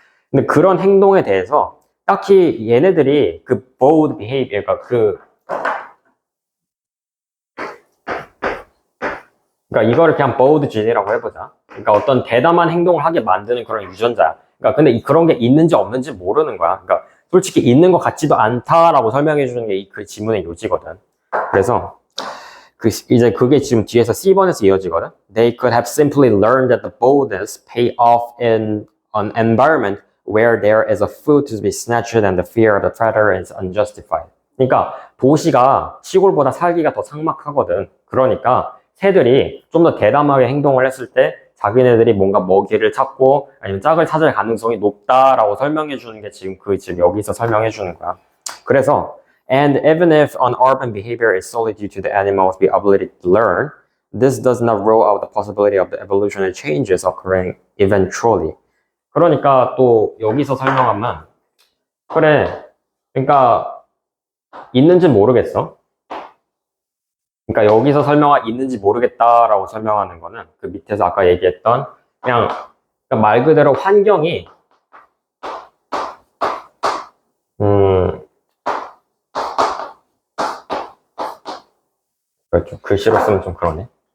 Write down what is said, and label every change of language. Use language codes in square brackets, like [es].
[ko] 근데 그런 행동에 대해서 딱히 얘네들이 그 bold behavior, 그러니까 이거를 그냥 bold gene이라고 해보자. 그러니까 어떤 대담한 행동을 하게 만드는 그런 유전자야. 그러니까 근데 그런 게 있는지 없는지 모르는 거야. 그러니까 솔직히 있는 것 같지도 않다라고 설명해 주는 게 그 지문의 요지거든. 그래서 이제 그게 지금 뒤에서 C번에서 이어지거든. [en] They could have simply learned that the boldness pay off in an environment where there is a food to be snatched and the fear of the predator is unjustified. [ko] 그러니까 도시가 시골보다 살기가 더 삭막하거든. 그러니까 새들이 좀 더 대담하게 행동을 했을 때 자기네들이 뭔가 먹이를 찾고 아니면 짝을 찾을 가능성이 높다라고 설명해 주는 게 지금 여기서 설명해 주는 거야. 그래서 [en] And even if an urban behavior is solely due to the animals be ability to learn, this does not rule out the possibility of the evolutionary changes occurring eventually. [ko] 그러니까 또 여기서 설명하면 그래, 그러니까 있는지 모르겠어. 그러니까 여기서 설명한 있는지 모르겠다라고 설명하는 거는 그 밑에서 아까 얘기했던 그냥 그러니까 말 그대로 환경이 좀 글씨로 쓰면 좀 그러네.